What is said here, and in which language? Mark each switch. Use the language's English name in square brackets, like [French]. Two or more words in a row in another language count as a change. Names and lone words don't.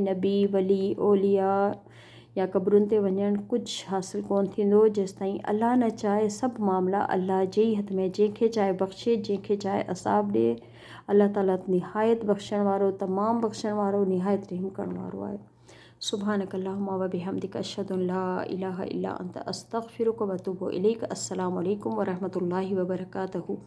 [Sindhi] नबी, वली, ओलिया या क़ब्रुनि ते वञणु कुझु हासिलु कोन थींदो जेसिताईं अल्लाह न चाहे। सभु मामला अल्लाह जे ई हथ में, जंहिंखे चाहे बख़्शे, जंहिंखे चाहे अज़ाब ॾे। अल्लाह ताला निहायत बख़्शण वारो, तमामु बख़्शण वारो, निहायत रहम करण वारो आहे। [Arabic] سبحانك اللهم وبحمدك أشهد أن لا إله إلا أنت أستغفرك وأتوب إليك. السلام عليكم ورحمة الله وبركاته.